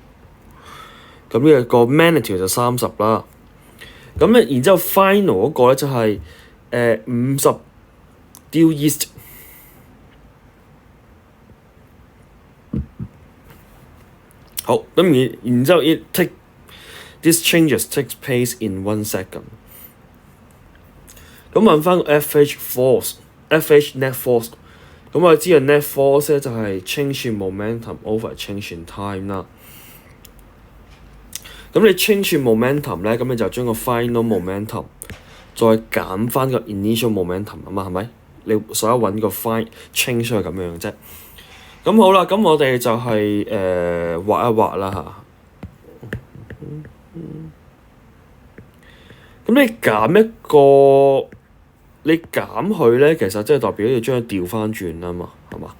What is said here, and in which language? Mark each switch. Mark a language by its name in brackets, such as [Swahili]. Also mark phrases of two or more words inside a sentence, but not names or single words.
[Cantonese] 咁呢個 magnitude 就30啦。咁咧，然之後 final 嗰個咧就係50 [English] due east。 [Cantonese] 好，咁然之後 [English] this changes takes place in 1 second。 [Cantonese] 咁問翻個 [English] FH force， FH net force。 [Cantonese] 咁我知道 [English] net force [Cantonese] 咧就係 [English] change in momentum over change in time [Cantonese] 啦。咁你 [English] change in momentum [Cantonese] 咧，咁你就將個 [English] final momentum [Cantonese] 再減翻個 [English] initial momentum [Cantonese] 啊嘛，係咪？你所有揾個 change 係咁樣嘅啫。咁好啦，咁我哋就係畫一畫啦嚇。咁你減佢咧，其實即係代表要將佢調翻轉啊嘛，係嘛？